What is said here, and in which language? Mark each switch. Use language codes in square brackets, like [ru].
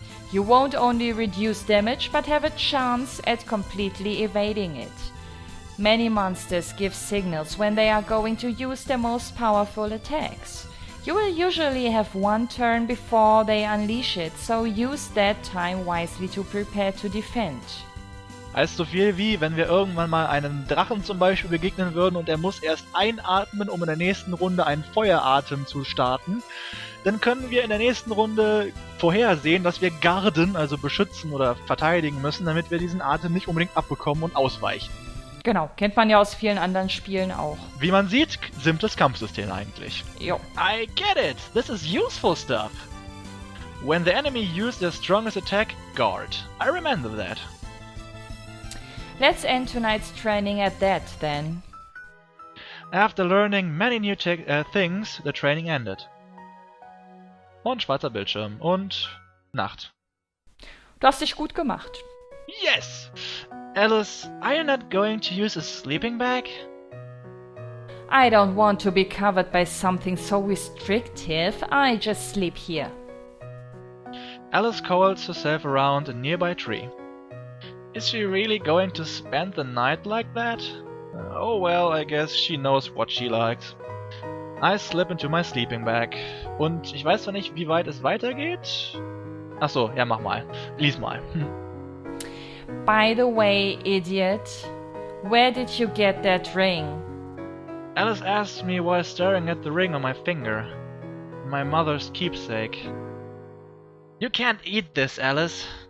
[en] You won't only reduce damage, but have a chance at completely evading it. Many monsters give signals when they are going to use their most powerful attacks. You will usually have one turn before they unleash it, so use that time wisely to prepare to defend. [de] Heißt so viel wie, wenn wir irgendwann mal einem Drachen zum Beispiel begegnen würden und er muss erst einatmen, um in der nächsten Runde einen Feueratem zu starten, dann können wir in der nächsten Runde vorhersehen, dass wir garden, also beschützen oder verteidigen müssen, damit wir diesen Atem nicht unbedingt abbekommen und ausweichen. Genau, kennt man ja aus vielen anderen Spielen auch. Wie man sieht, simples Kampfsystem eigentlich. Jo. [en] I get it! This is useful stuff! When the enemy used their strongest attack, guard. I remember that. Let's end tonight's training at that, then. After learning many new things, the training ended. [de] Und schwarzer Bildschirm. Und Nacht. Du hast dich gut gemacht. [en] Yes! Alice, are you not going to use a sleeping bag? I don't want to be covered by something so restrictive. I just sleep here. Alice coils herself around a nearby tree. Is she really going to spend the night like that? Oh well, I guess she knows what she likes. I slip into my sleeping bag. [de] Und ich weiß zwar nicht, wie weit es weitergeht. Achso, ja, mach mal. Lies mal. [en] By the way, idiot, where did you get that ring? Alice asked me while staring at the ring on my finger. My mother's keepsake. You can't eat this, Alice.